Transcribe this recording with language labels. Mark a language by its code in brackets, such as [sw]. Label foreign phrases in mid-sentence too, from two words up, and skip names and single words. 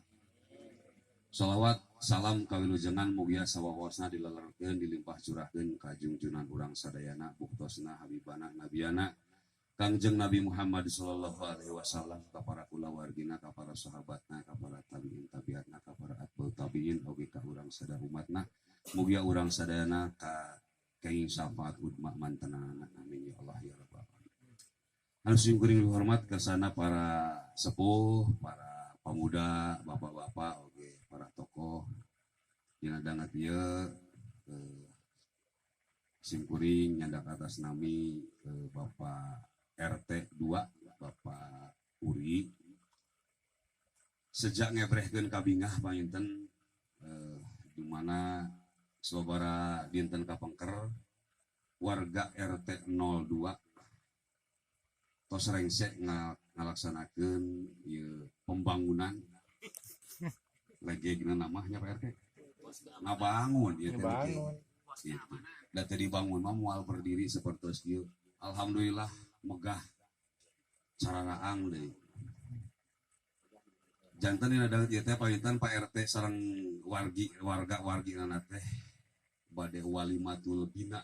[su] Shalawat salam kawilujengan mugia sawawasna dilelerkeun dilimpah curahkeun ka junjunan urang sadayana buktosna [ar] habibana nabiyana [su] Kangjeng Nabi Muhammad [ar] sallallahu alaihi wasallam [su] ka para kulawargina ka para sahabatna ka para tabiin tabiatna ka para [ar] atba'ut tabiin [su] oge ka urang sadaya umatna mugia urang sadayana ka kaing syafaat udma mantenana [ar] amin ya Allah ya rabbal alamin. [su] Anu sing kuring hormat kersana para sepuh, para pemuda, bapak-bapak oge para tokoh dina dangat ieu sim kuring nyandak atas nami Bapak RT 2 Bapak Uri sejak ngebrehkeun kabingah painten di mana sababaraha dinten kapengker warga RT 02 tos rengse ngalaksanakeun ieu pembangunan [id] lagi gimana namanya [su] Pak RT ngabangun ieu teh gitu. Da teh dibangun mah moal berdiri sapertos ieu alhamdulillah megah cararaang deui. Janten dina daeut ieu teh painten Pak RT sareng warga-wargina teh bade [ar] walimatul bina.